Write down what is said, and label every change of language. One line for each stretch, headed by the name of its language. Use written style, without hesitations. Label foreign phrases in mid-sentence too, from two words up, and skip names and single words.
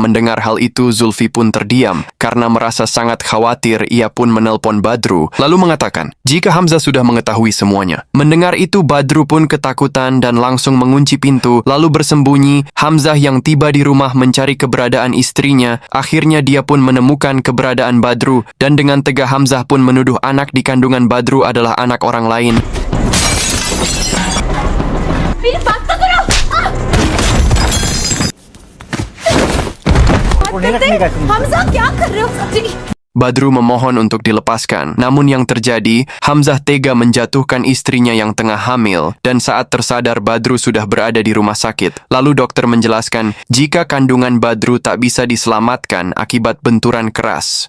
Indonesian: Mendengar hal itu, Zulfi pun terdiam. Karena merasa sangat khawatir, ia pun menelpon Badru, lalu mengatakan jika Hamzah sudah mengetahui semuanya. Mendengar itu, Badru pun ketakutan dan langsung mengunci pintu, lalu bersembunyi. Hamzah yang tiba di rumah mencari keberadaan istrinya. Akhirnya dia pun menemukan keberadaan Badru, dan dengan tegas Hamzah pun menuduh anak di kandungan Badru adalah anak orang lain.
Hindi: मेरी बात तो सुनो। हमजा क्या कर रहे हो?
Indonesian: Badru memohon untuk dilepaskan. Namun yang terjadi, Hamzah tega menjatuhkan istrinya yang tengah hamil, dan saat tersadar Badru sudah berada di rumah sakit. Lalu dokter menjelaskan jika kandungan Badru tak bisa diselamatkan akibat benturan keras.